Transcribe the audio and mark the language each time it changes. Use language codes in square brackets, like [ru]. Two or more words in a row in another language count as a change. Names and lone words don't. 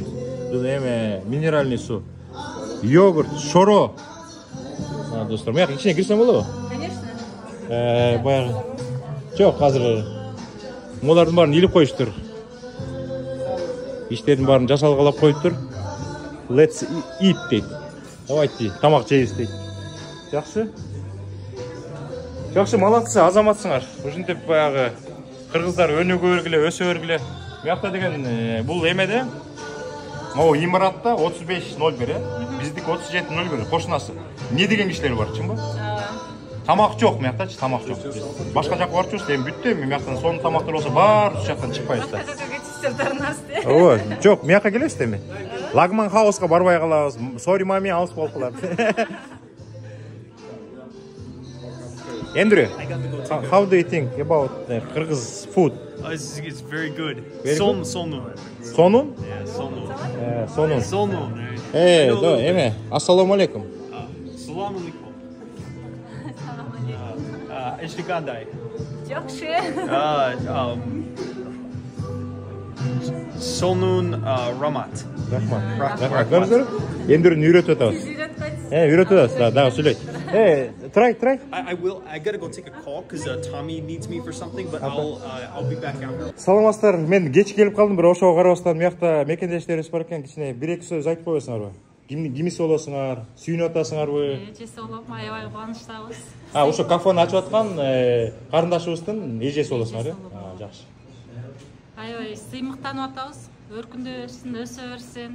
[ky] Эме минеральный су. Йогурт, шоро. Достор, мына ичине кирсем болобу? Конечно. Баягы. Жок, азыр молардын баарын илип коюштур. Иштердин баарын жасалгалап коюптур. [en] Let's eat [ky] дейт. Давайте тамак жейбиз дейт. Жакшы. Жакшы, молодцы, азаматсыңар. Ушинтип баягы кыргыздар өнүгө бергиле, өсө бергиле. Буякта деген бул эмеде могу имаратта 3501, биздики 3701 кошунасы. Не деген кишилер бар, чынбы? Тамак жок, буяктачы, тамак жок. Башка жакка барчубуз, эми бүттү, буяктан сонун тамактар болсо баары ушул жактан чыкпайбыз да. Жок, буякка келебиз эми. Лагман хауска барбай калабыз. Sorry, мами, алыс болуп калат. [en] Andrew, how do you think about Kyrgyz food? It's very good. [ky] Sonun? Sonun? [en] Yeah, sonun. [ky] Sonun. Эме, [ar] السلام عليكم. السلام عليكم. [ky] Эшли кандай. Жакшы. Сонун Рахмат. Рахмат. Көрдүңүздөр? Эндүрүн үйрөтүп атабыз. Үйрөтүп атабыз. Дагы сүйлөйт. [en] Try. I gotta go take a call because Tommy needs me for something, but I'll be back after. [ky] Саламатсыздар. Мен кеч келип калдым, бирок ошого карабастан буякта мекендештерибиз бар экен. Кичине 1-2 сөз айтып койбойсуңарбы? Кимиси болосуңар? Сүйүнүп атасыңарбы? Эжеси болуп, аябай кубанычтабыз. Ошо кафени ачып аткан карындашыбыздын эжеси болосуңар, жакшы. Аябай сыймыктанып атабыз. Өркүндөй берсин, өсө берсин.